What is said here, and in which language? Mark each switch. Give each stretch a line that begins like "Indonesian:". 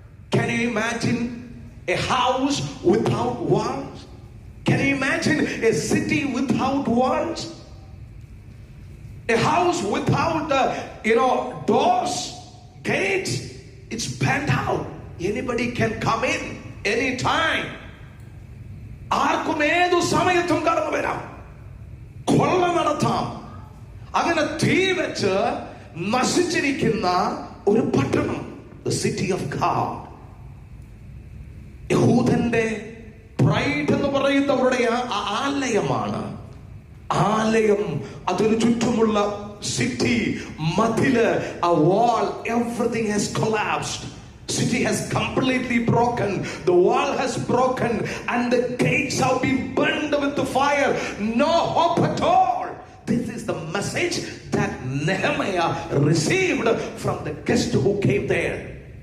English: Can you imagine a house without walls? Can you imagine a city without walls? A house without doors, gates, it's burned out. Anybody can come in anytime.
Malayalam: ആർക്കും ഏതു സമയത്തും കടന്നു വരാം, കൊള്ള നടത്താം. അങ്ങനെ തീ വെച്ച് നശിച്ചിരിക്കുന്ന ഒരു പട്ടണം,
English: the city of God.
Malayalam: യഹൂദന്റെ pride എന്ന് പറയുന്നവരുടെ ആലയമാണ്. ആലയം, അതിനു ചുറ്റുമുള്ള സിറ്റി, മതില്,
English: a wall, everything has collapsed. City has completely broken. The wall has broken, and the gates have been burned with the fire. No hope at all. This is the message that Nehemiah received from the guest who came there.